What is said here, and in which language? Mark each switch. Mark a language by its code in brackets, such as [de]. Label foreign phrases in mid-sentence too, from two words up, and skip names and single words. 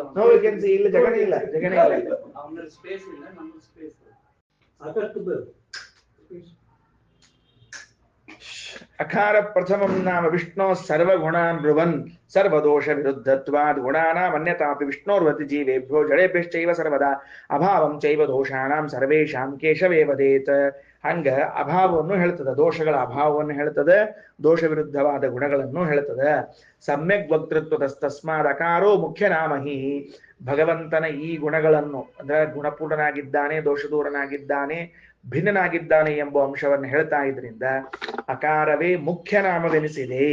[en] no vacancy [kn] ಇಲ್ಲ, ಜಗನೇ ಇಲ್ಲ, ಜಗನೇ ಇಲ್ಲ. ಅವನಲ್ಲಿ ಸ್ಪೇಸ್ ಇಲ್ಲ, ನಮ್ಮಲ್ಲಿ ಸ್ಪೇಸ್ ಇಲ್ಲ. [sa] ಅಕಾರ ಪ್ರಥಮಂ ನಾಮ ವಿಷ್ಣು ಸರ್ವಗುಣಾನ್ ಬ್ರುವನ್ ಸರ್ವದೋಷ ವಿರುದ್ಧತ್ವಾದ್ ಗುಣಾನಾಂ ಅನ್ಯತಾಪಿ ವಿಷ್ಣೋರ್ವತಿ ಜೀವೇಭ್ಯೋ ಜಡೇಭ್ಯಶ್ಚೈವ ಸರ್ವದಾ ಅಭಾವಂ ಚೈವ ದೋಷಾಣಾಂ ಸರ್ವೇಷಾಂ ಕೇಶವೇ ವದೇತ್. [kn] ಹಂಗ ಅಭಾವವನ್ನು ಹೇಳ್ತದ, ದೋಷಗಳ ಅಭಾವವನ್ನು ಹೇಳ್ತದೆ, ದೋಷ ವಿರುದ್ಧವಾದ ಗುಣಗಳನ್ನು ಹೇಳ್ತದೆ. [sa] ಸಮ್ಯಕ್ ವಕ್ತೃತ್ವದಸ್ತಸ್ಮಾದ್ ಅಕಾರೋ ಮುಖ್ಯ ನಾಮಹಿ. [kn] ಭಗವಂತನ ಈ ಗುಣಗಳನ್ನು ಅಂದ್ರೆ ಗುಣಪೂರ್ಣನಾಗಿದ್ದಾನೆ, ದೋಷದೂರನಾಗಿದ್ದಾನೆ, ಭಿನ್ನನಾಗಿದ್ದಾನೆ ಎಂಬ ಅಂಶವನ್ನು ಹೇಳ್ತಾ ಇದ್ರಿಂದ ಅಕಾರವೇ ಮುಖ್ಯ ನಾಮವೆನಿಸಿದೆ.